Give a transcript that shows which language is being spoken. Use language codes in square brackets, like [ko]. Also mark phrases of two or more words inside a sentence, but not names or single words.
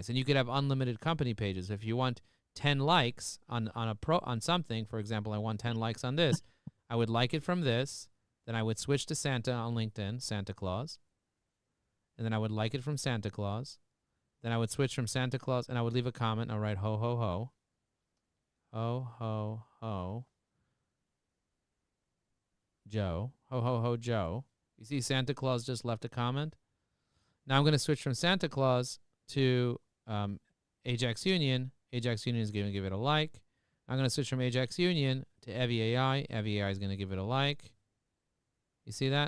[en] And you could have unlimited company pages. If you want 10 likes on something, for example, I want 10 likes on this, I would like it from this, then I would switch to Santa on LinkedIn, Santa Claus, and then I would like it from Santa Claus. Then I would switch from Santa Claus, and I would leave a comment. I'll write ho, ho, ho. Ho, ho, ho. Joe. Ho, ho, ho, Joe. You see Santa Claus just left a comment? Now I'm going to switch from Santa Claus to Ajax Union. Ajax Union is going to give it a like. I'm going to switch from Ajax Union to Evie AI. Evie AI is going to give it a like. You see that?